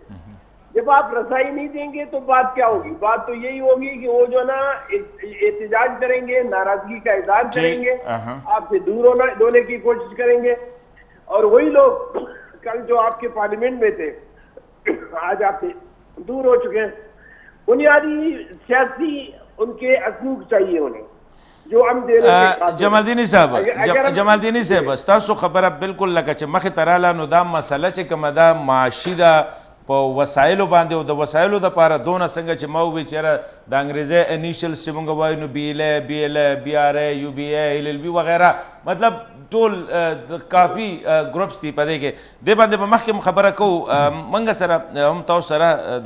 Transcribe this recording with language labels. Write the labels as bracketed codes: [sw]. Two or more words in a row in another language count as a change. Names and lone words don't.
[ur] جب آپ رسائی نہیں دیں گے تو بات کیا ہوگی؟ بات تو یہی ہوگی کہ وہ جو نا احتجاج کریں گے، ناراضگی کا اظہار کریں گے، آپ سے دور ہونے کی کوشش کریں گے. اور وہی لوگ کل جو آپ کے پارلیمنٹ میں تھے آج آپ سے دور ہو چکے ہیں. بنیادی سیاسی ان کے اسلوب چاہیے انہیں جو ہم دے رہے. [ps] जमालदीनी साहब ستاسو خبره بالکل لکه چې مخې ته رااله نو دا مسله چې کومه ده معاشي ده په وسایلو باندې او د وسایلو دپاره دونه څنګه چې ما ووایي چېرې د انګریزۍ انیشلز چې موږ وایو نو بي ایل بي آر ای یو بي ای ایل ایل بي وغیره مطلب ټول کافي ګروپس دي په دې کې دې باندې به مخکې خبره کوو موږ سره هم تاسو سره د